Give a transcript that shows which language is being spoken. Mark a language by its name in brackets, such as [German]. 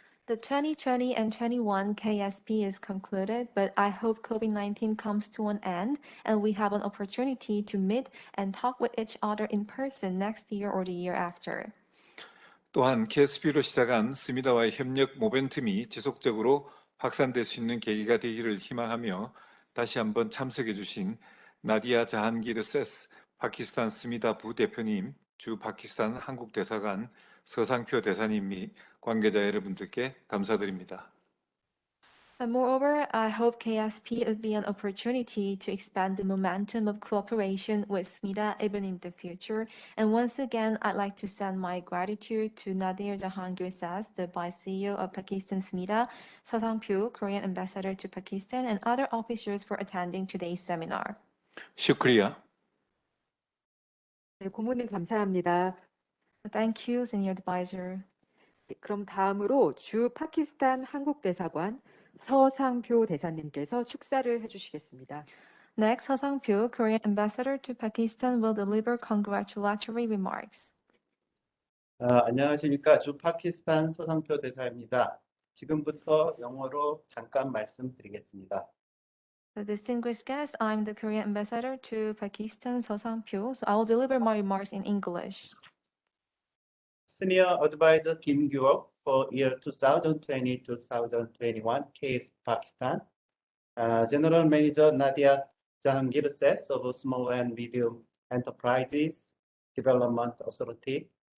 [English] The 2020 and 21 KSP is concluded, but I hope COVID-19 comes to an end and we have an opportunity to meet and talk with each other in person next year or the year after. [Korean] 또한 KSP로 시작한 스미다와의 협력 모멘텀이 지속적으로 확산될 수 있는 계기가 되기를 희망하며 다시 한번 참석해 주신 나디아 자한기르 세스 파키스탄 스미다 부대표님, 주 파키스탄 한국대사관 서상표 대사님 및 관계자 여러분들께 감사드립니다. [English] And moreover, I hope KSP would be an opportunity to expand the momentum of cooperation with SMIDA even in the future. And once again, I'd like to send my gratitude to Nadir Jahangir Sas, the Vice CEO of Pakistan SMIDA, Seo Sang-pyo, Korean Ambassador to Pakistan, and other officials for attending today's seminar. [Urdu] 슈크리야. [Korean] 네, 고모님 감사합니다. [English] Thank you, Senior Advisor. [Korean] 네, 그럼 다음으로 주 파키스탄 한국대사관 서상표 대사님께서 축사를 해주시겠습니다. [English] Next, Seo Sang-pyo, Korean Ambassador to Pakistan, will deliver congratulatory remarks. [Korean] 안녕하십니까. 주 파키스탄 서상표 대사입니다. 지금부터 영어로 잠깐 말씀드리겠습니다. [English] The distinguished guest, I'm the Korean Ambassador to Pakistan, Seo Sang-pyo, so I will deliver my remarks in English. Senior Advisor Kim Gyu-ok for year 2020-2021 KS Pakistan. General Manager Nadia Jahangir Sess of Small and Medium Enterprises Development Authority.